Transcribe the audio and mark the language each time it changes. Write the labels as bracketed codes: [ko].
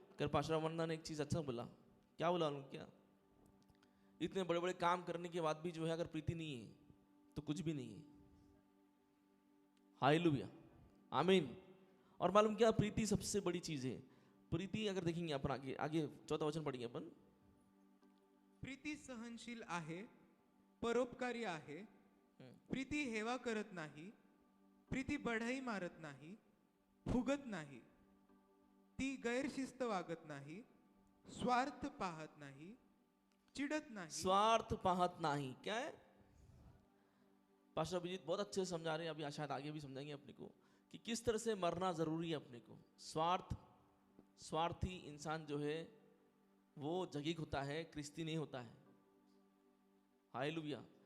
[hi] कल पास्टर वंदना ने एक चीज अच्छा बोला। क्या बोला उन्होंने? क्या? इतने बड़े बड़े काम करने के बाद भी जो है अगर प्रीति नहीं है तो कुछ भी नहीं है। हालेलुया, आमीन। और मालूम क्या? प्रीति सबसे बड़ी चीज है। प्रीति अगर देखेंगे अपन आगे आगे 14वां वचन पढ़ेंगे अपन। [mr] प्रीती सहनशील आहे, परोपकारी आहे, प्रीती हेवा करत नाही, प्रीती बढाई मारत नाही, फुगत नाही, ती गैरशिस्त वागत नाही, स्वार्थ पाहत नाही, चिडत नाही। [hi] स्वार्थ पाहत नहीं क्या है? पास्टर अभिजीत बहुत अच्छे से समझा रहे हैं, अभी शायद आगे भी समझाएंगे अपने को कि किस तरह से मरना जरूरी है अपने को। स्वार्थी इंसान जो है वो जगीक होता है, क्रिस्ती नहीं होता है। हालेलुया।